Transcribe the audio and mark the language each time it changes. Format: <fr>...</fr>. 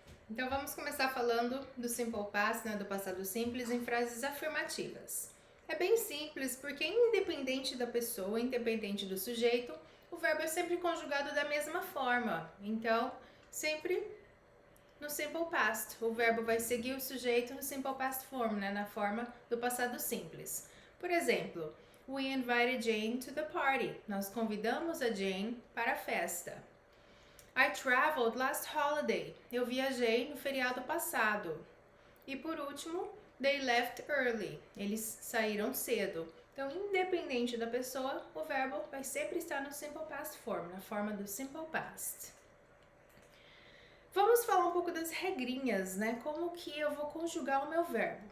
<pt>Então vamos começar falando do Simple Past, né, do passado simples, em frases afirmativas. É bem simples porque independente da pessoa, independente do sujeito, o verbo é sempre conjugado da mesma forma. Então, sempre no Simple Past. O verbo vai seguir o sujeito no Simple Past Form, né, na forma do passado simples.</pt> <en>Por exemplo, we invited Jane to the party.</en> <pt>Nós convidamos a Jane para a festa.</pt> <en>I traveled last holiday.</en> <pt>Eu viajei no feriado passado. E por último,</pt> <en>they left early.</en> <pt>Eles saíram cedo. Então, independente da pessoa, o verbo vai sempre estar no Simple Past Form, na forma do Simple Past. Vamos falar um pouco das regrinhas, né? Como que eu vou conjugar o meu verbo.</pt>